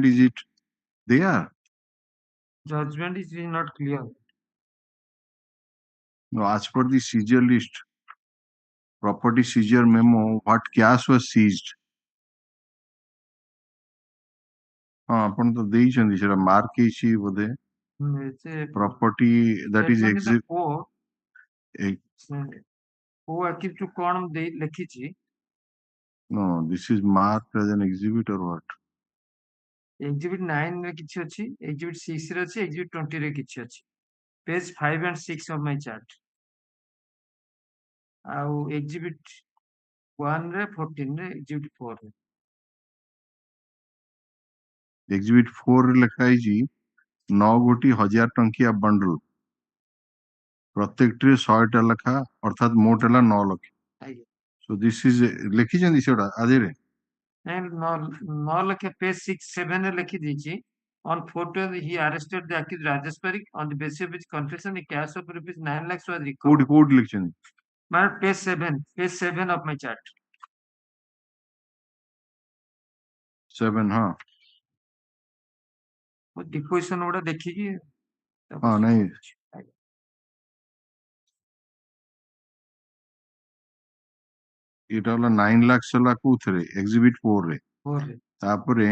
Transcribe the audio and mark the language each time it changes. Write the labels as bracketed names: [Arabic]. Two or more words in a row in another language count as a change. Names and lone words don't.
[English] Is it there? Judgment is not clear. No, as per the seizure list, property seizure memo, what cash was seized? [Odia] ଆପଣ ତ ଦେଇଛନ୍ତି ସେଟା ମାର୍କ ହେଇଛି ବୋଧେ [English] property that is exit. [Odia] କୋଉ accused କୁ କଣ ଦେଇ ଲେଖିଛି? [English] No, this is marked as an exhibit or what? [Odia] Exhibit 9 ରେ କିଛି ଅଛି, exhibit 6 ରେ ଅଛି, exhibit 20 ରେ କିଛି ଅଛି. [English] Page 5 and 6 of my chart. [Odia] ଆଉ exhibit 1 ରେ 14 ରେ exhibit 4 ରେ. Exhibit 4 ରେ ଲେଖା ହେଇଛି 9 ଗୋଟି 1000 ଟଙ୍କିଆ ବଣ୍ଡଲ, ପ୍ରତ୍ୟେକଟିରେ 100 ଟା ଲେଖା, ଅର୍ଥାତ୍ ମୋଟ ହେଲା 9 ଲକ୍ଷ. [English] So this is [Odia] ଲେଖିଛନ୍ତି ସେଟା ଆଦିରେ? ନଅ ଲକ୍ଷ page 6, 7 ରେ ଲେଖି ଦେଇଛି. [English] On 4th, he arrested the accused Rajesh Parikh on the basis of his confession. A cash of rupees 9 lakhs was recovered. [Odia] କୋଉଠି ଲେଖିଛନ୍ତି? [English] Page 7 of my chart. 7, [Odia] ହଁ. Deposition ଗୁଡା ଦେଖିକି ନାଇଁ ଏଟା ହେଲା 9 lakhs ହେଲା କୋଉଥିରେ? Exhibit 4 ରେ. ତାପରେ